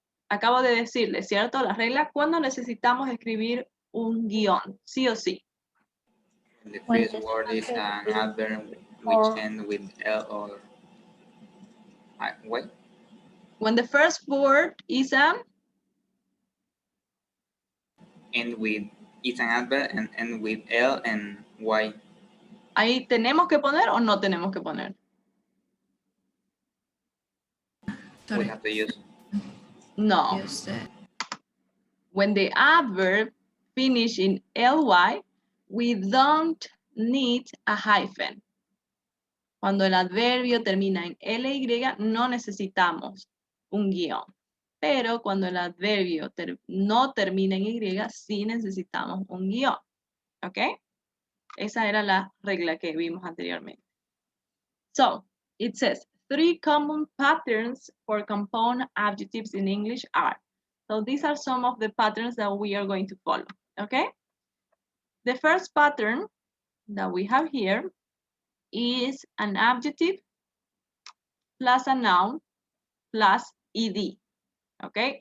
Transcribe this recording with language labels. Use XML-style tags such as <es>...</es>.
<es>Acabo de decirle, ¿cierto? La regla, ¿cuándo necesitamos escribir un guión? Sí o sí.</es> <en>The first word is an adverb which ends with L or what? When the first word is End with, it's an adverb and end with L and Y.</en> <es>ahí tenemos que poner o no tenemos que poner.</es> <en>We have to use. No. Use that. When the adverb finish in ly, we don't need a hyphen.</en> <es>Cuando el adverbio termina en ly, no necesitamos un guión. Pero cuando el adverbio no termina en y, sí necesitamos un guión. ¿Ok? Esa era la regla que vimos anteriormente.</es> <en>So, it says, 3 common patterns for compound adjectives in English are. So these are some of the patterns that we are going to follow, okay? The first pattern that we have here is an adjective plus a noun plus ed, okay?</en>